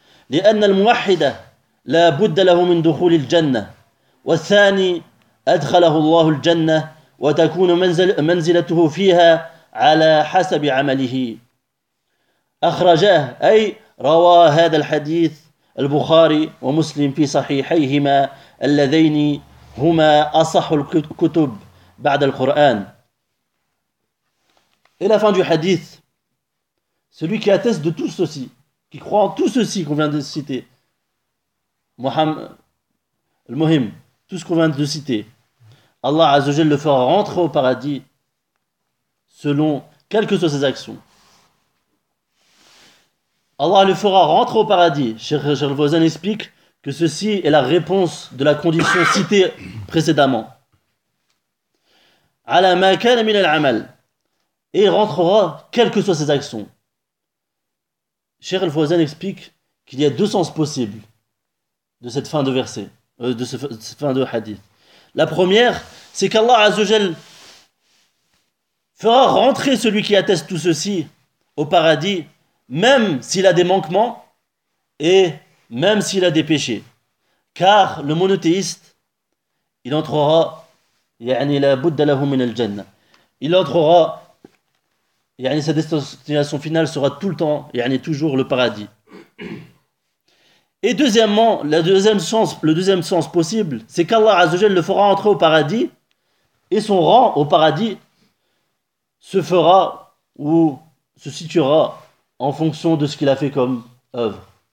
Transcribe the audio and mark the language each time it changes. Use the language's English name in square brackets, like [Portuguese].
[Arabic] لأن الموحد لا بد له من دخول الجنة والثاني أدخله الله الجنة وتكون منزلته فيها على حسب عمله أخرجاه أي روى هذا الحديث البخاري ومسلم في صحيحيهما اللذين هما أصح الكتب بعد القرآن. [French] Et la fin du hadith, celui qui atteste de tout ceci, qui croit en tout ceci qu'on vient de citer, Muhammad, Al-Muhim, tout ce qu'on vient de citer, Allah Azzajal le fera rentrer au paradis selon quelles que soient ses actions. Allah le fera rentrer au paradis. Cheikh Al-Wazan explique que ceci est la réponse de la condition citée précédemment. [Arabic] Ala ma kana min al-amal. [French] Et il rentrera, quelles que soient ses actions. Cheikh Al-Fawzan explique qu'il y a deux sens possibles de cette fin de verset, de cette fin de hadith. La première, c'est qu'Allah Azzajal fera rentrer celui qui atteste tout ceci au paradis, même s'il a des manquements et même s'il a des péchés. Car le monothéiste, il entrera, [Arabic] يعني لا بد له من الجنة. [French] Il entrera, يعني sa destination finale sera tout le temps, يعني toujours le paradis. Et deuxièmement, le deuxième sens possible, c'est qu'Allah Azzajal le fera entrer au paradis et son rang au paradis se fera ou se situera en fonction de ce qu'il a fait comme œuvre.